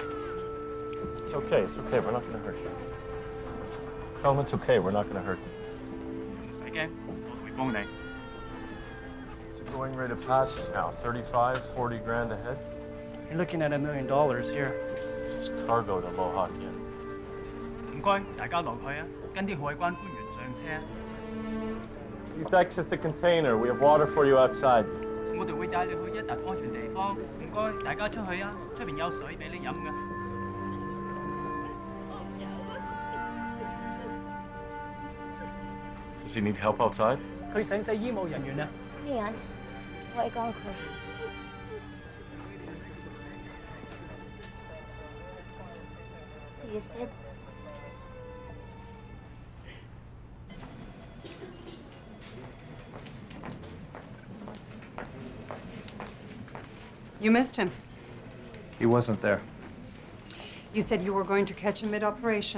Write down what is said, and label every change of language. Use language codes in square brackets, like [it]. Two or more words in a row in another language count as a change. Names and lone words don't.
[en] It's okay. It's okay. We're not going to hurt you. Tell them it's okay. We're not going to hurt you. What's the going rate of passes now? 35, 40 grand a head? You're looking at $1 million here. Just cargo to Lohawk yet. [yue] 唔該，大家落去啊，跟啲海關官員上車。 [en] Please exit the container. We have water for you outside. [yue] 我哋會帶你去一笪安全地方。唔該，大家出去啊，出邊有水俾你飲㗎。 [en] Does he need help outside? [yue] 佢使唔使醫務人員啊？呢人，我係講佢。 [en] He is dead. You missed him. He wasn't there. You said you were going to catch him mid-operation.